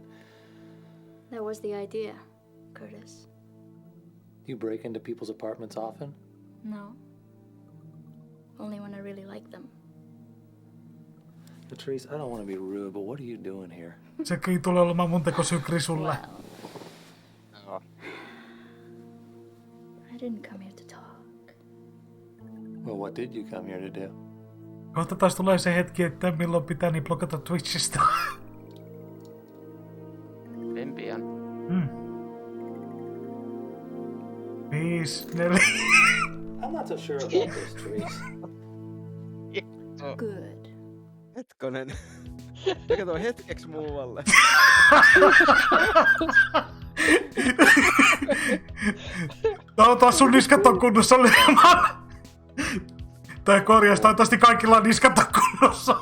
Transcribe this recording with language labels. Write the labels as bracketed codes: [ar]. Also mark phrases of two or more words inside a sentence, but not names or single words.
[en] That was the idea, Curtis. Do you break into people's apartments often? No. Only when I really like them. Therese, I don't want to be rude, but what are you doing here? [fi] Sekin tulee olemaan mun tekosyy Krisulle. [en] Well, I didn't come here to talk. Well, what did you come here to do? [fi] Kohta taas tulee se hetki, että milloin pitää niin blokata Twitchistä. En pian. 5, 4. [en] I'm not so sure about this, Therese. Good. [fi] Hetkonen. Mikä tuo hetkeksi muualle? Taas sun niskat on kunnossa Leeman. Tai korjaus, toivottavasti kaikilla on niskat on kunnossa.